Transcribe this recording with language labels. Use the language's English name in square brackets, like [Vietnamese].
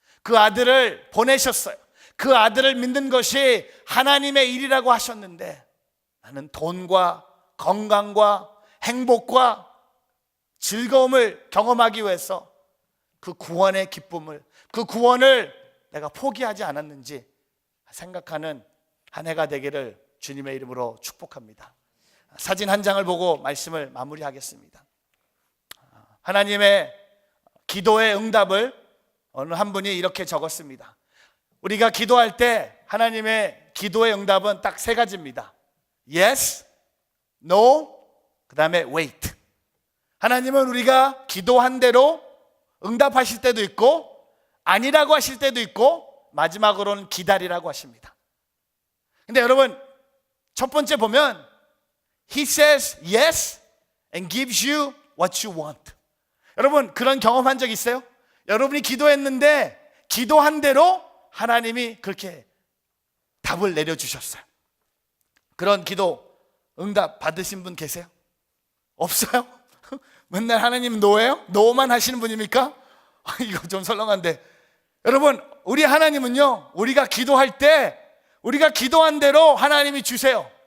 [Korean] 그 아들을 보내셨어요. 그 아들을 믿는 것이 하나님의 일이라고 하셨는데 나는 돈과 건강과 행복과 즐거움을 경험하기 위해서 그 구원의 기쁨을, 그 구원을 내가 포기하지 않았는지 생각하는 한 해가 되기를 주님의 이름으로 축복합니다. 사진 한 장을 보고 말씀을 마무리하겠습니다. 하나님의 기도의 응답을 어느 한 분이 이렇게 적었습니다. 우리가 기도할 때 하나님의 기도의 응답은 딱 세 가지입니다. [English] Yes, No, [Korean] 그 다음에 [English] Wait. [Korean] 하나님은 우리가 기도한 대로 응답하실 때도 있고 아니라고 하실 때도 있고 마지막으로는 기다리라고 하십니다. 근데 여러분, 첫 번째 보면 [English] He says yes and gives you what you want. [Korean] 여러분, 그런 경험한 적 있어요? 여러분이 기도했는데 기도한 대로 하나님이 그렇게 답을 내려주셨어요. 그런 기도 응답 받으신 분 계세요? 없어요? 맨날 하나님 노예요? 노만 하시는 분입니까? 이거 좀 설렁한데, 여러분, 우리 하나님은요, 우리가 기도할 때 우리가 기도한 대로 하나님이 주세요.